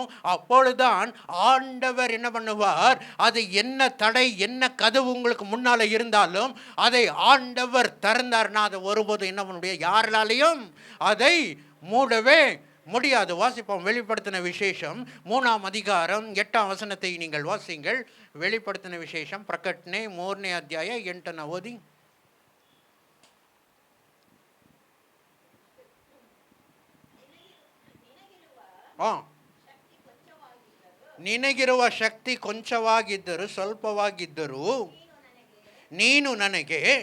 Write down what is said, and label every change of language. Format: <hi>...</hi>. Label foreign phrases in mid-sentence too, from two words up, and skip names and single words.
<ta>அப்பொழுதுதான் ஆண்டவர் என்ன பண்ணுவார், அது என்ன தடை, என்ன கதவு உங்களுக்கு முன்னால் இருந்தாலும் அதை ஆண்டவர் திறந்தார்னா அதை ஒருபோதும் என்ன பண்ண முடியாது, யாராலையும் அதை மூடவே முடியாது. வாசிப்போம். வெளிப்படுத்தின விசேஷம் 3ஆம் அதிகாரம் 8ஆம் வசனத்தை நீங்கள் வாசிங்கள். வெளிப்படுத்தின விசேஷம்</ta> <kn>ಪ್ರಕಟಣೆ 3ನೇ ಅಧ್ಯಾಯ 8ನ ಓದಿ. ನಿನಗಿರುವ ಶಕ್ತಿ ಕೊಂಚವಾಗಿದ್ದರೂ ಸ್ವಲ್ಪವಾಗಿದ್ದರೂ ನೀನು ನನಗೆ</kn>